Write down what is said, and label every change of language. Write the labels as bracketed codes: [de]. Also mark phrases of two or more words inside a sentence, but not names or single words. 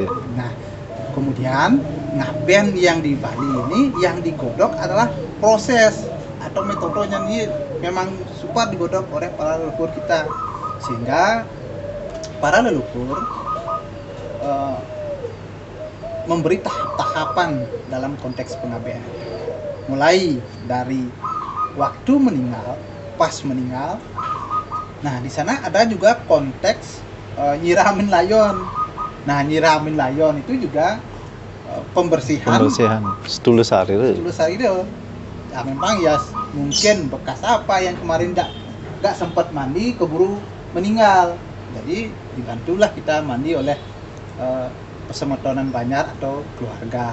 [id] Nah, kemudian ngaben yang di Bali ini yang digodok adalah proses atau metodenya ini memang super digodok oleh para leluhur kita, sehingga para leluhur memberi tahapan dalam konteks pengabdian. Mulai dari waktu meninggal, pas meninggal. Nah, di sana ada juga konteks nyiramin layon. Nah, nyiramin layon itu juga pembersihan setulus hari itu. Ya, memang ya mungkin bekas apa yang kemarin nggak sempat mandi keburu meninggal. Jadi dibantulah kita mandi oleh Pesemetonan Banjar atau keluarga.